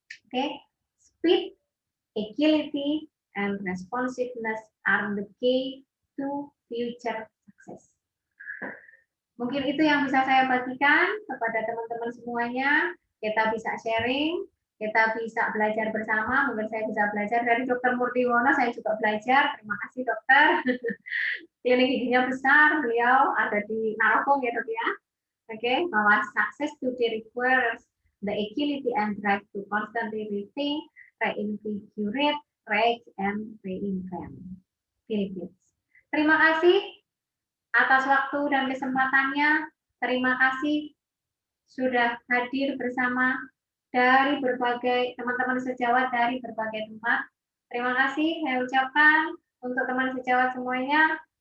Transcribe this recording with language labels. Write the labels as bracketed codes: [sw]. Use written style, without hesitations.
[en] Oke, speed, agility, and responsiveness are the key to future success. [id] Mungkin itu yang bisa saya bagikan kepada teman-teman semuanya. Kita bisa sharing, kita bisa belajar bersama. Mungkin saya bisa belajar dari Dr. Murdiwono, saya juga belajar. Terima kasih dokter. Klinik giginya besar, beliau ada di Narogong ya dok ya. [en] Oke, [id] bahwa [en] success today requires the agility and drive to constantly rethink, reinvigorate, reach, and reinvent. Philippines. [id] Terima kasih atas waktu dan kesempatannya. Terima kasih sudah hadir bersama dari berbagai teman-teman sejawat dari berbagai tempat. Terima kasih saya ucapkan untuk teman sejawat semuanya.